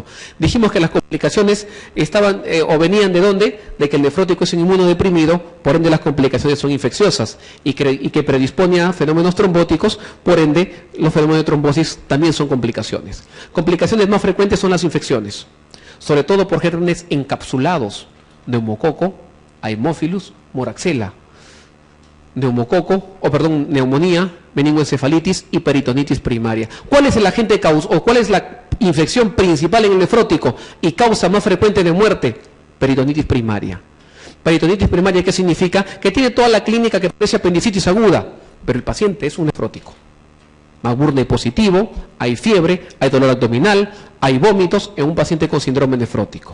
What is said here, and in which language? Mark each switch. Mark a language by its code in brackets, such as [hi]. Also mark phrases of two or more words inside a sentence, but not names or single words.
[es] Dijimos que las complicaciones estaban o venían de dónde, de que el nefrótico es un inmunodeprimido, por ende las complicaciones son infecciosas y que predispone a fenómenos trombóticos, por ende los fenómenos de trombosis también son complicaciones. Complicaciones más frecuentes son las infecciones, sobre todo por gérmenes encapsulados, neumococo, haemophilus, moraxella, neumonía, meningoencefalitis y peritonitis primaria. ¿Cuál es el agente o cuál es la infección principal en el nefrótico y causa más frecuente de muerte? Peritonitis primaria. Peritonitis primaria, ¿qué significa? Que tiene toda la clínica que parece apendicitis aguda, pero el paciente es un nefrótico. Magurne positivo, hay fiebre, hay dolor abdominal, hay vómitos en un paciente con síndrome nefrótico.